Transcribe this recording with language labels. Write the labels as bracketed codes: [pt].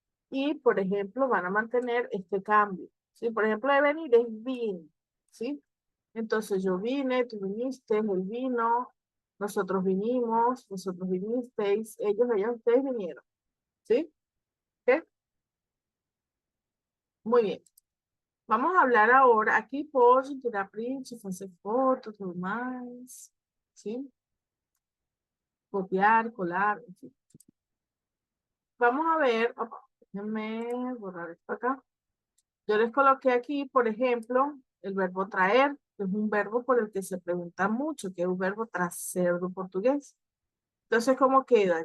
[es] Y, por ejemplo, van a mantener este cambio. ¿Sí? Por ejemplo, de venir es vin, ¿sí? Entonces yo vine, tú viniste, él vino, nosotros vinimos, vosotros vinisteis, ellos, ellas, ustedes vinieron. ¿Sí? ¿Ok? Muy bien. Vamos a hablar ahora, [pt] aqui pode tirar print, fazer foto, tudo mais. [es] ¿Sí? Copiar, colar, en fin. Vamos a ver, opa, déjenme borrar esto acá. Yo les coloqué aquí, por ejemplo, el verbo traer, que es un verbo por el que se pregunta mucho, que es un verbo trazer do portugués. Entonces, ¿cómo queda?